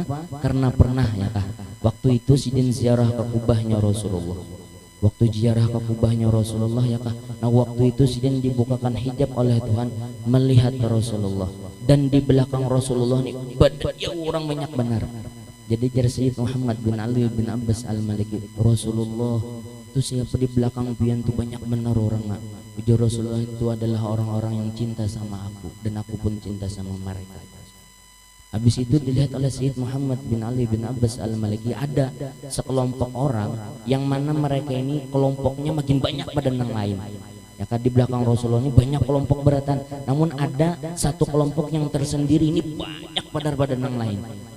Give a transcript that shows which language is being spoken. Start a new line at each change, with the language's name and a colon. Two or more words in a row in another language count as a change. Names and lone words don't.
Indonesian: Karena pernah ya kah, waktu itu Sidin ziarah ke kubahnya Rasulullah. Waktu ziarah ke kubahnya Rasulullah ya kah. Nah waktu itu Sidin dibukakan hijab oleh Tuhan melihat ke Rasulullah. Dan di belakang Rasulullah ini badannya orang banyak benar. Jadi jar Sayyid Muhammad bin Ali bin Abbas Al-Maliki, Rasulullah itu siapa di belakang pian tuh banyak benar orang mak. Ujar Rasulullah itu adalah orang-orang yang cinta sama aku dan aku pun cinta sama mereka. Habis itu dilihat oleh Sayyid Muhammad bin Ali bin Abbas Al-Maliki, ada sekelompok orang yang mana mereka ini kelompoknya makin banyak pada yang lain. Ya kan di belakang Rasulullah ini banyak kelompok beratan, namun ada satu kelompok yang tersendiri ini banyak pada yang lain.